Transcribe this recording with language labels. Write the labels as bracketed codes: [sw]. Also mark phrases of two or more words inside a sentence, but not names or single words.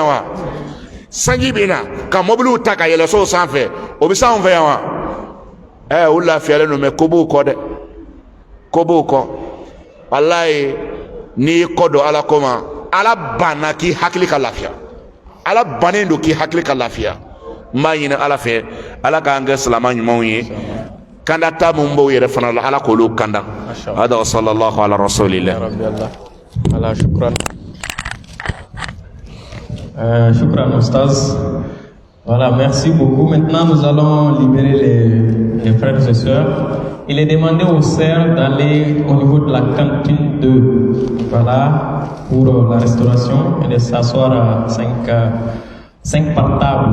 [bm] wa sanji bɛ na ka mobiliw ta ka yɛlɛ so sanfɛ o bɛ s'anw fɛ yan wa o lafiyalen don mɛ ko b'o kɔ dɛ ko b'o kɔ walayi n'i y'i kɔ don ala ko ma ala banna k'i hakili ka lafiya ala bannen don k'i hakili ka lafiya n b'a ɲini ala fɛ ala k'an kɛ silama ɲumanw ye kanda ta mun b'o yɛrɛ fana la ala k'olu kanda hada [ar] وصلى الله على رسول الله ala شكرا شكرا Oustaz. [fr] Voilà, merci beaucoup. Maintenant, nous allons libérer les frères et sœurs. Il est demandé aux sœurs d'aller au niveau de la cantine 2, voilà, pour la restauration et de s'asseoir à 5 par table.